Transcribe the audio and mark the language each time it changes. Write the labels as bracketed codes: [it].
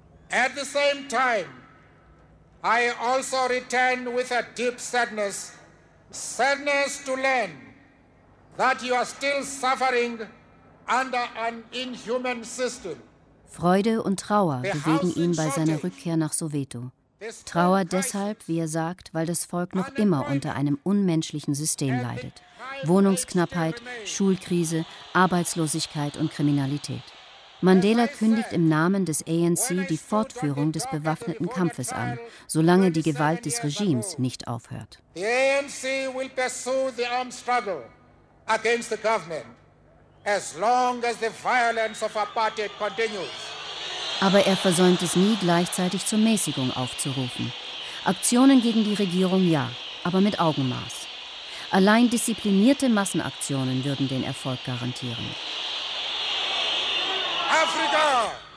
[en] At the same time, I also return with a deep sadness, sadness to learn that you are still suffering under an inhuman system. [de] Freude und Trauer bewegen ihn bei seiner Rückkehr nach Soweto. Trauer deshalb, wie er sagt, weil das Volk noch immer unter einem unmenschlichen System leidet. Wohnungsknappheit, Schulkrise, Arbeitslosigkeit und Kriminalität. Mandela kündigt im Namen des ANC die Fortführung des bewaffneten Kampfes an, solange die Gewalt des Regimes nicht aufhört. [en] The ANC will pursue the armed struggle against the government as long as the violence of apartheid continues. [de] Aber er versäumt es nie, gleichzeitig zur Mäßigung aufzurufen. Aktionen gegen die Regierung ja, aber mit Augenmaß. Allein disziplinierte Massenaktionen würden den Erfolg garantieren. Afrika!